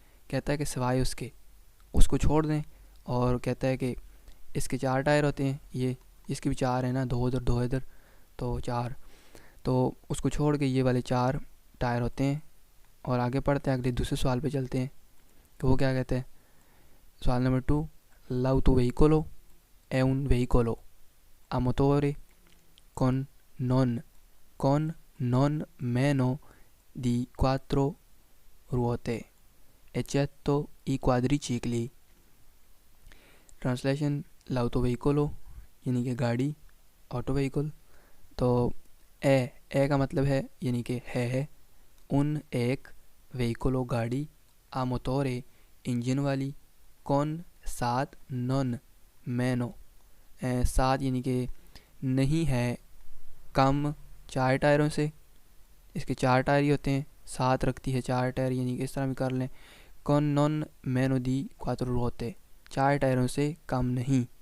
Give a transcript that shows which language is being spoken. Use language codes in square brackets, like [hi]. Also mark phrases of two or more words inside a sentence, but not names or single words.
[hi] कहता है कि सिवाय उसके, उसको छोड़ दें, और कहता है कि इसके चार टायर होते हैं, ये इसके भी चार है ना, दो इधर, तो चार, तो उसको छोड़ के ये वाले चार टायर होते हैं। और आगे पढ़ते हैं, अगले दूसरे सवाल पे चलते हैं कि वो क्या कहते हैं। सवाल नंबर 2, [it] l'auto veicolo è un veicolo a motore con non con non meno di 4 ruote eccetto i quadricicli। [hi] ट्रांसलेशन, [it] l'auto veicolo [hi] यानी कि गाड़ी, [it] auto veicolo, [hi] तो ए का मतलब है यानी कि है, उन एक, व्हीकलो गाड़ी, [it] a motore [hi] इंजन वाली, कौन सात, [it] non meno [hi] सात यानी कि नहीं है, कम चार टायरों से, इसके चार टायर ही होते हैं, सात रखती है चार टायर, यानी कि इस तरह भी कर लें, [it] con non meno di quattro ruote, [hi] चार टायरों से कम नहीं,